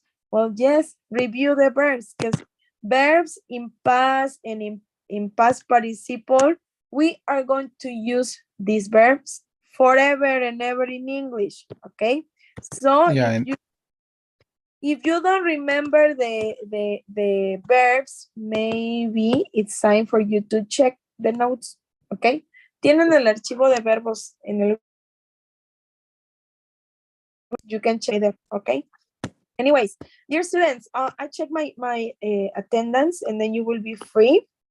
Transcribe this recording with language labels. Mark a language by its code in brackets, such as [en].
[en] Well, yes, review the verbs because verbs in past and in past participle, we are going to use these verbs forever and ever in English, okay? So Yeah, if you don't remember the verbs, maybe it's time for you to check the notes, okay? [es] Tienen el archivo de verbos en el, [en] you can check them, [es] okay? [en] Anyways, dear students, I check my attendance and then you will be free.